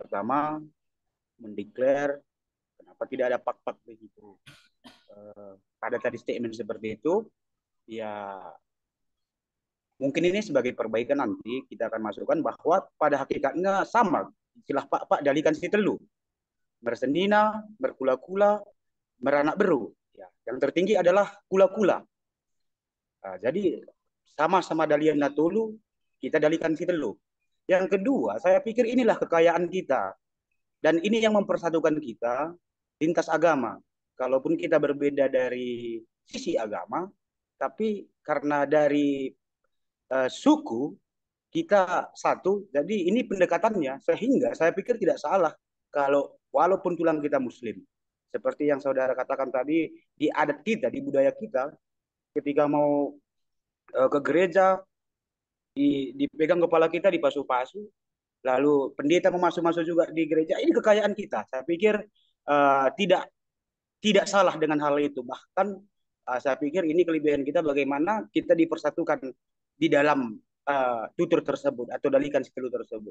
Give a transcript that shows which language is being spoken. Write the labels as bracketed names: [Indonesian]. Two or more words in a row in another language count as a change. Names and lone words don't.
[Indonesian] Yang pertama, mendeklar, kenapa tidak ada pak-pak begitu. Pada tadi statement seperti itu, ya mungkin ini sebagai perbaikan nanti kita akan masukkan bahwa pada hakikatnya sama istilah pak-pak [Batak Karo] dalikan si telu, [Indonesian] bersendina, berkula-kula, beranak beru. Ya, yang tertinggi adalah kula-kula. Nah, jadi sama-sama [Batak Toba] dalian natulu, [Indonesian] kita [Batak Karo] dalikan si telu. [Indonesian] Yang kedua, saya pikir inilah kekayaan kita. Dan ini yang mempersatukan kita lintas agama. Kalaupun kita berbeda dari sisi agama, tapi karena dari suku kita satu, jadi ini pendekatannya. Sehingga saya pikir tidak salah kalau walaupun tulang kita muslim. Seperti yang saudara katakan tadi, di adat kita, di budaya kita, ketika mau ke gereja, dipegang kepala kita, dipasu-pasu, lalu pendeta memasuk-masuk juga di gereja. Ini kekayaan kita. Saya pikir tidak salah dengan hal itu. Bahkan saya pikir ini kelebihan kita bagaimana kita dipersatukan di dalam tutur tersebut atau [Batak Karo] dalikan situ [Indonesian] tersebut.